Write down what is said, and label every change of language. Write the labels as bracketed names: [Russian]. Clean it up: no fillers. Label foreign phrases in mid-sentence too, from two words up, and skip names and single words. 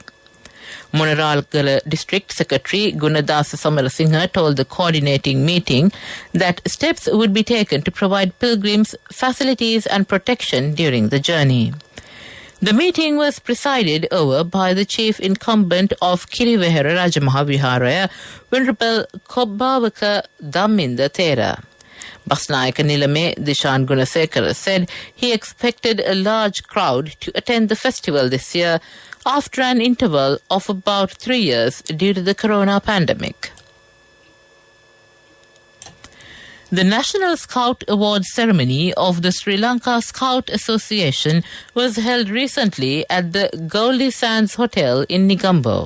[English] Monaralgala District Secretary Gunadasa Samarasinghe told the coordinating meeting that steps would be taken to provide pilgrims facilities and protection during the journey. The meeting was presided over by the chief incumbent of Kirivehera Rajamahaviharaya, Venerable Kobbavaka Dhamminda Thera. Basnayaka Nilame Dishan Gunasekara said he expected a large crowd to attend the festival this year after an interval of about 3 years due to the corona pandemic. The National Scout Awards ceremony of the Sri Lanka Scout Association was held recently at the Goldie Sands Hotel in Negombo.